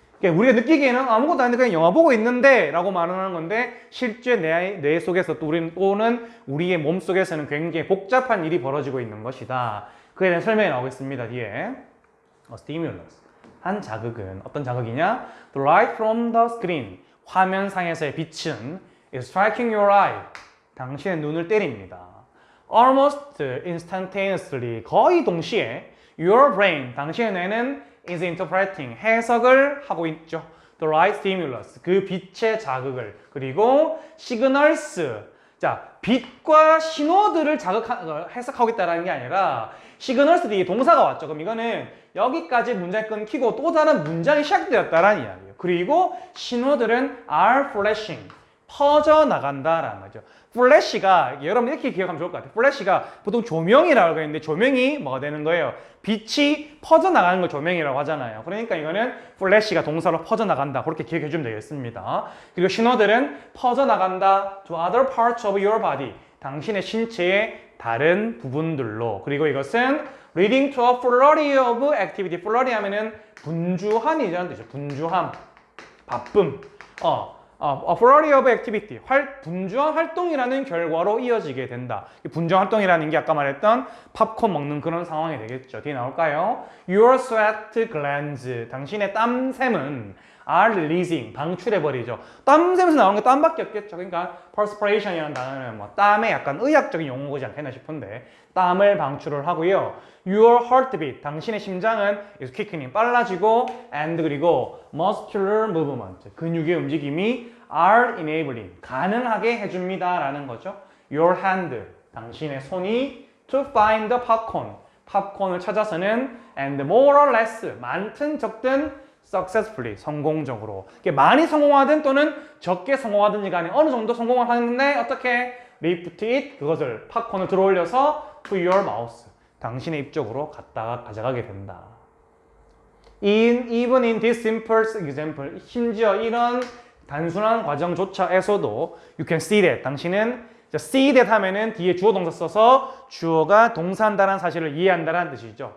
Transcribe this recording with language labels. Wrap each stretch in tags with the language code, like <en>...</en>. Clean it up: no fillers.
<ko>우리가 느끼기에는 아무것도 아닌데 그냥 영화 보고 있는데 라고 말하는 건데 실제 뇌 속에서 또는 우리의 몸 속에서는 굉장히 복잡한 일이 벌어지고 있는 것이다. 그에 대한 설명이 나오겠습니다. 뒤에 stimulus 한 자극은 어떤 자극이냐?</ko> <en>The light from the screen</en> <ko>화면상에서의 빛은</ko> <en>is striking your eye</en> <ko>당신의 눈을 때립니다.</ko> <en>Almost instantaneously</en> <ko>거의 동시에</ko> <en>your brain</en> <ko>당신의 뇌는</ko> <en>is interpreting</en> <ko>해석을 하고 있죠.</ko> <en>The light stimulus</en> <ko>그 빛의 자극을 그리고 signals 자 빛과 신호들을 해석하고 있다는 게 아니라 signals 뒤에 동사가 왔죠. 그럼 이거는 여기까지 문장이 끊기고 또 다른 문장이 시작되었다라는 이야기예요. 그리고 신호들은</ko> <en>are flashing</en> <ko>퍼져나간다라는 거죠. 플래시가 여러분 이렇게 기억하면 좋을 것 같아요. 플래시가 보통 조명이라고 하는데 조명이 뭐가 되는 거예요? 빛이 퍼져나가는 걸 조명이라고 하잖아요. 그러니까 이거는 플래시가 동사로 퍼져나간다. 그렇게 기억해 주면 되겠습니다. 그리고 신호들은 퍼져나간다</ko> <en>to other parts of your body.</en> <ko>당신의 신체의 다른 부분들로. 그리고 이것은</ko> <en>leading to a flurry of activity.</en> <ko>flurry 하면은 분주함이라는 뜻이죠. 분주함, 바쁨.</ko> <en>A flurry of activity,</en> <ko>분주한 활동이라는 결과로 이어지게 된다. 분주한 활동이라는 게 아까 말했던 팝콘 먹는 그런 상황이 되겠죠. 뒤에 나올까요?</ko> <en>Your sweat glands,</en> <ko>당신의 땀샘은</ko> <en>are releasing,</en> <ko>방출해버리죠. 땀샘에서 나오는 게 땀밖에 없겠죠. 그러니까 perspiration이라는 단어는 뭐 땀의 약간 의학적인 용어지 않겠나 싶은데 땀을 방출을 하고요.</ko> <en>Your heartbeat,</en> <ko>당신의 심장은</ko> <en>is quickening,</en> <ko>빨라지고</ko> <en>and</en> <ko>그리고</ko> <en>muscular movement,</en> <ko>근육의 움직임이</ko> <en>are enabling,</en> <ko>가능하게 해줍니다 라는 거죠.</ko> <en>Your hand,</en> <ko>당신의 손이</ko> <en>to find the popcorn,</en> <ko>팝콘을 찾아서는</ko> <en>and more or less,</en> <ko>많든 적든</ko> <en>successfully,</en> <ko>성공적으로. 많이 성공하든 또는 적게 성공하든지 간에 어느 정도 성공을 하는데 어떻게?</ko> <en>lift it,</en> <ko>그것을 팝콘을 들어올려서</ko> <en>to your mouth,</en> <ko>당신의 입 쪽으로 가져가게 된다.</ko> <en>Even in this simple example,</en> <ko>심지어 이런 단순한 과정조차에서도</ko> <en>you can see that,</en> <ko>당신은 see that 하면은 뒤에 주어 동사 써서 주어가 동사한다는 사실을 이해한다는 뜻이죠.</ko>